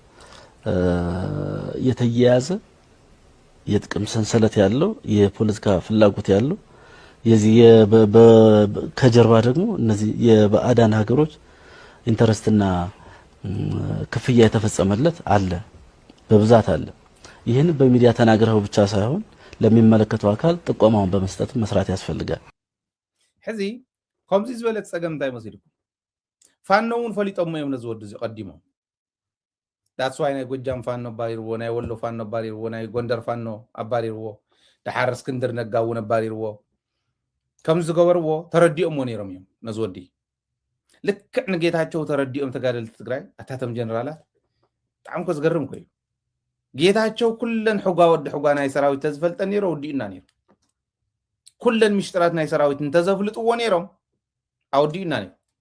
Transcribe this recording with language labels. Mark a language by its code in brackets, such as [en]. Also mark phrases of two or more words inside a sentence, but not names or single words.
[am] የተያያዘ የጥቅም ሰንሰለት ያለው የፖለቲካ ፍላጎት ያለው የዚህ ከጀርባ ደግሞ እነዚህ የባዕዳን ሀገሮች ኢንተረስትና ክፍያ የተፈጸመለት አለ በብዛት አለ ይሄን በሚዲያ ተናግረው ብቻ ሳይሆን ለሚመለከተው አካል ጥቆማውን በመስጠት መስራት ያስፈልጋል [ti] ሕዚ ከምዚ ዝበለት ጸገም እንታይ መስሊኩም ፋኖውን ፈሊጦም እዮም ነዝወዱ ዝቀዲሞ [en] that's why [ti] ናይ ጎጃም ፋኖ ባሪርዎ ናይ ወሎ ፋኖ ባሪርዎ ናይ ጎንደር ፋኖ አባሪርዎ ዳሓር እስክንድር ነጋው ነባሪርዎ ከም ዝገበርዎ ተረዲኦም ነይሮም እዮም ነዝወዲ ልክዕ ንጌታቸው ተረዲኦም ተጋደልቲ ትግራይ አታተም ጀነራላት ጣዕም ከዝገርም ኮይኑ ጌታቸው ኩለን ሕጓ ወዲ ሕጓ ናይ ሰራዊት ተዝፈልጠን ነይሮ ወዲኡና ነይሮ ኩለን ምሽጥራት ናይ ሰራዊት እንተዘፍልጥዎ ነይሮም አውዲኡና ነይሮ